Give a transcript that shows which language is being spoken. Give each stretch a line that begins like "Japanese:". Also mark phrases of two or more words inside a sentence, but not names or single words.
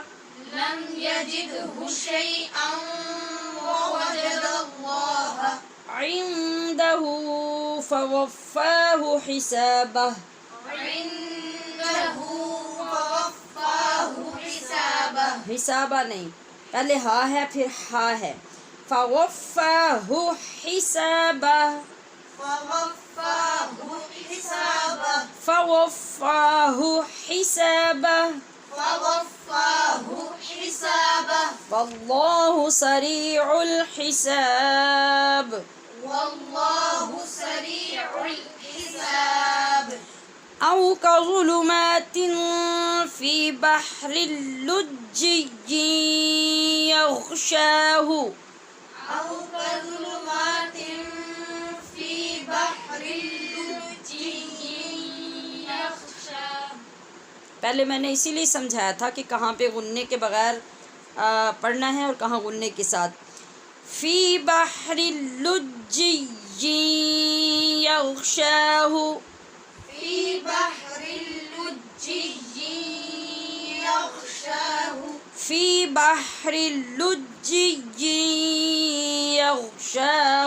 Arabic: لم يجده شيئا ووجد الله عنده فوفاه حسابه. عنده فوفاه حسابه.
Urdu: حسابہ نہیں، پہلے ہا ہے پھر ہا ہے.
Arabic: فوفاہ حسابہ. فوفاه حسابه. فوفاہ حسابہ. فوفاه حسابه. واللہ سریع الحساب. والله سريع الحساب. أو كظلمات في بحر لجي يغشاه. أو كظلمات في بحر لجي يغشاه.
Urdu: پہلے میں نے اسی لیے سمجھایا تھا کہ کہاں پہ غنّے کے بغیر پڑھنا ہے اور کہاں غنّے کے ساتھ.
Arabic: فی بحر لجی یغشاہ. في بحر لجي يغشاه. فی بحر لجی یغشاہ.